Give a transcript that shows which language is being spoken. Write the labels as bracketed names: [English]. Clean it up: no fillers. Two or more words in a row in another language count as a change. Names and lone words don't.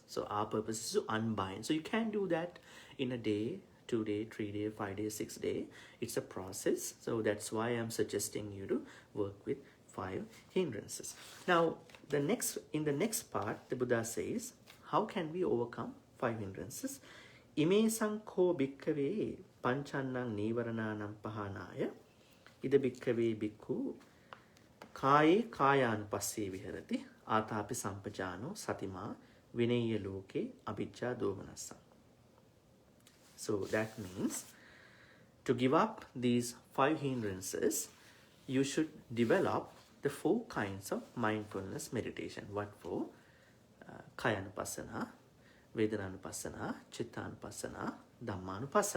[English] So our purpose is to unbind. So you can't do that in a day, 2 day, 3 day, 5 day, 6 day. It's a process. So that's why I'm suggesting you to work with 5 hindrances. Now, in the next part, the Buddha says, how can we overcome 5 hindrances? [Pali] Ime sankho bhikkave pancannang nivarananam pahanaya ida bhikkave bhikkhu kaye kayanupasse viharati atapi sampajano satima vinaya loke abhijja domanassa. [English] So that means to give up these 5 hindrances, you should develop the 4 kinds of mindfulness meditation. What for? [Pali] Kayanupassana, Vedananupassana, Chittanupassana, Dhammanupassana.